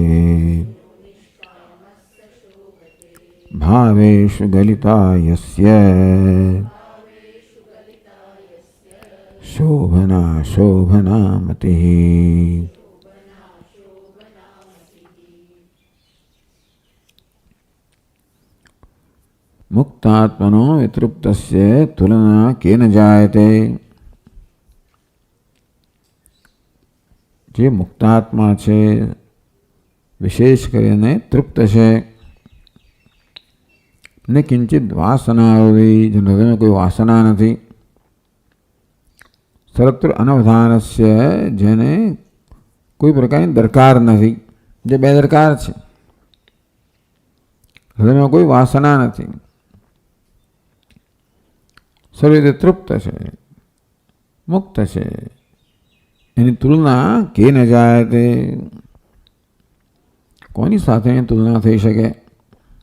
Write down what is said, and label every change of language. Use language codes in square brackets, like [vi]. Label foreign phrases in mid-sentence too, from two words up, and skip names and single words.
[sa] भावेषु गलिता यस्य शोभना शोभना मतिः। मुक्तात्मनो वितृप्तस्य तुलना केन जायते। [gu] જે મુક્તાત્મા છે વિશેષ કરીને તૃપ્ત છે ને કિંચિત વાસના હોય જેને હૃદયમાં કોઈ વાસના નથી। [sa] સર્વત્ર અનવધાનસ્ય [gu] જેને કોઈ પ્રકારની દરકાર નથી જે બેદરકાર છે હૃદયમાં કોઈ વાસના નથી સર્વ રીતે તૃપ્ત છે મુક્ત છે એની તુલના કે ન જાય તે કોની સાથે તુલના થઈ શકે।